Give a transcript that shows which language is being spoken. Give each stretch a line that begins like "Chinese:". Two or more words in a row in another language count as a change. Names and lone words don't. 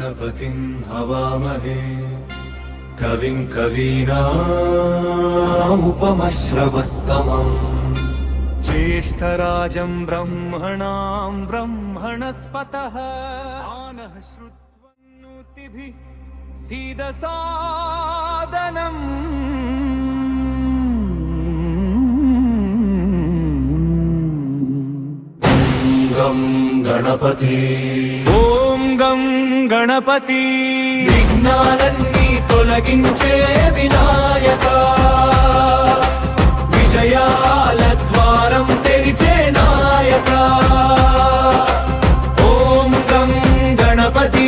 Sanskrit: गणपतिं हवामहे कविं कवीनामुपमश्रवस्तमम् ज्येष्ठराजं ब्रह्मणां ब्रह्मणस्पतः आनः श्रुत्वन्नुतिभिः सीदसादनम् गं गणपति
Telugu: ఓం గం గణపతి విఘ్నాలన్నీ తొలగించే వినాయక విజయాల ద్వారం తెరిచే నాయక ఓం గం గణపతి